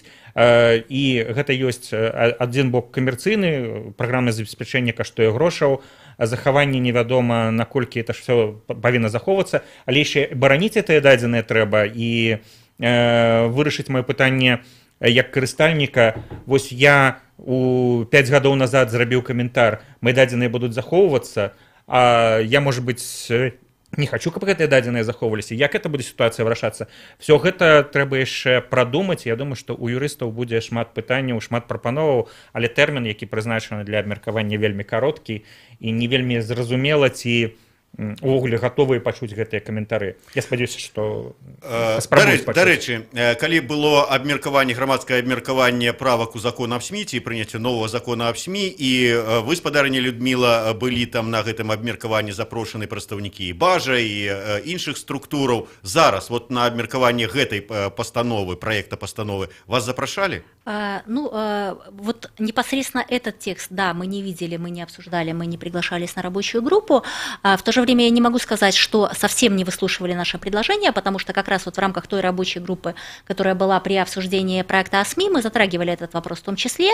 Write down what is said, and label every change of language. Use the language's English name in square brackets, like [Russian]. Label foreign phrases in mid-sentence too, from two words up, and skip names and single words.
[Belarusian] І гэта ёсць адзін бок камерцыйны, праграмнае забеспячэнне каштуе грошаў, захаванне невядома, наколькі это ўсё павінна захоўвацца, але яшчэ бараніць гэтыя дадзеныя трэба і вырашыць маё пытанне як карыстальніка. Вось я у 5 гадоў назад зрабіў каментар, мои дадзеныя будуць захоўвацца, [Russian] я, может быть, не хочу, [Belarusian] каб гэтыя дадзеныя захоўваліся, як это будзе сітуацыя вырашацца. Все гэта трэба яшчэ прадумаць. Я думаю, што у юрыстаў будзе шмат пытанняў, шмат прапановаў, але тэрмін, які прызначаны для абмеркавання, вельмі кароткі і не вельмі зразумела, ці увогуле гатовыя пачуць гэтыя каментары. Я спадзяюся, што дарэчы, калі было абмеркаванне, грамадскае абмеркаванне правак у закон аб СМІ ці прыняцця новага закона аб СМІ, і вы, спадарыня Людміла, былі там на гэтым абмеркаванні запрошаны прадстаўнікі і бажа і іншых структураў. Зараз вот на абмеркаванне гэтай пастановы, праекта пастановы вас запрашалі? [Russian] Вот непосредственно этот текст, да, мы не видели, мы не обсуждали, мы не приглашались на рабочую группу. В то же время я не могу сказать, что совсем не выслушивали наше предложение, потому что как раз вот в рамках той рабочей группы, которая была при обсуждении проекта о СМИ, мы затрагивали этот вопрос в том числе.